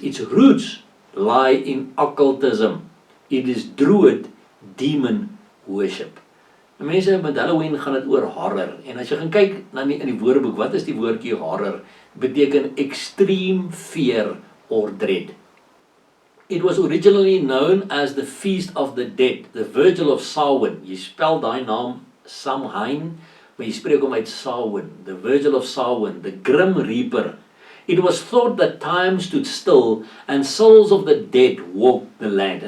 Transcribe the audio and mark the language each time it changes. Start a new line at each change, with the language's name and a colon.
English: Its roots lie in occultism. It is druid demon worship.
Afrikaans: En mense, met Halloween gaan dit oor horror, en as jy gaan kyk in die woordeboek, wat is die woordjie horror? Beteken
English: extreme fear or dread. It was originally known as the Feast of the Dead, the Virgil of Samhain.
Afrikaans: Jy spel daai naam Samhain, maar jy spreek hom uit Samhain,
English: the Virgil of Samhain, the Grim Reaper. It was thought that time stood still and souls of the dead walked the land.